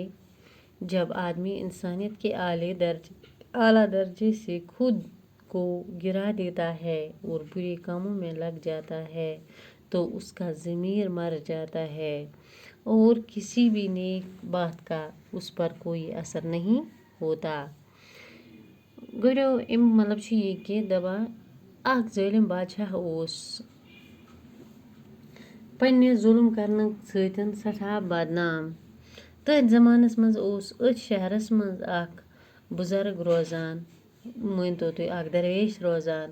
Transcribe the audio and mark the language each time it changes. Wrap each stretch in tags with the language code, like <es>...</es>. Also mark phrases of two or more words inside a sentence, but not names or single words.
<ur>جب آدمی انسانیت کے اعلیٰ درجے سے خود کو گرا دیتا ہے اور برے کاموں میں لگ جاتا ہے تو اس کا ضمیر مر جاتا ہے اور کسی بھی نیک بات کا اس پر کوئی اثر نہیں ہوتا۔</ur> <ks>گوڑو مطلب یہ کہ دبا اخ ظالم بادشاہ اوس پننہِ ظلم کرنہٕ سۭتۍ سٹھاہ بدنام۔ تٔتھۍ زمانس منٛز اوس أتھۍ شہرس منٛز اکھ بزرگ روزان، مٲنتو تُہۍ اکھ درویش روزان۔</ks>